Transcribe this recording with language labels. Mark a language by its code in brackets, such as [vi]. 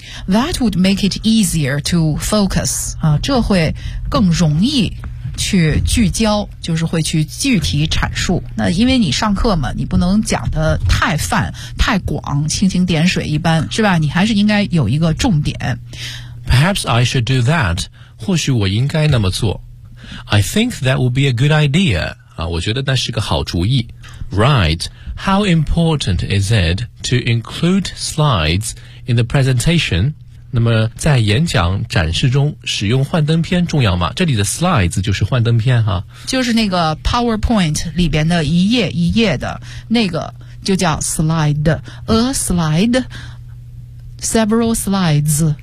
[en] That would make it easier to focus， [zh] 啊，这会更容易去聚焦，就是会去具体阐述。那因为你上课嘛，你不能讲得太泛太广，蜻蜓点水一般，是吧？你还是应该有一个重点。 [en] Perhaps I should do that. [zh] 或许我应该那么做。 [en] I think that would be a good idea. [zh] 啊，我觉得那是个好主意。Right. [en] How important is it to include slides in the presentation? [zh] 那么在演讲展示中使用幻灯片重要吗？这里的 slides 就是幻灯片哈，就是那个 PowerPoint 里边的一页一页的那个就叫 slide， a slide。 [en] Several slides.